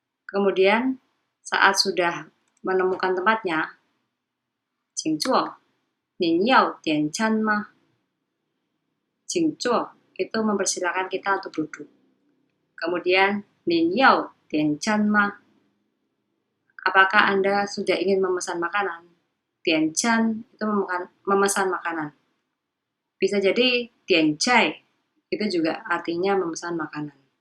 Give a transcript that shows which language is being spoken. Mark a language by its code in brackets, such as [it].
[id] Kemudian saat sudah menemukan tempatnya, 请坐，您要点餐吗？请坐 itu mempersilahkan kita untuk duduk. [zh] Kemudian 您要点餐吗？ [id] Apakah Anda sudah ingin memesan makanan? 点餐 itu memesan makanan. Bisa jadi 点菜 itu juga artinya memesan makanan.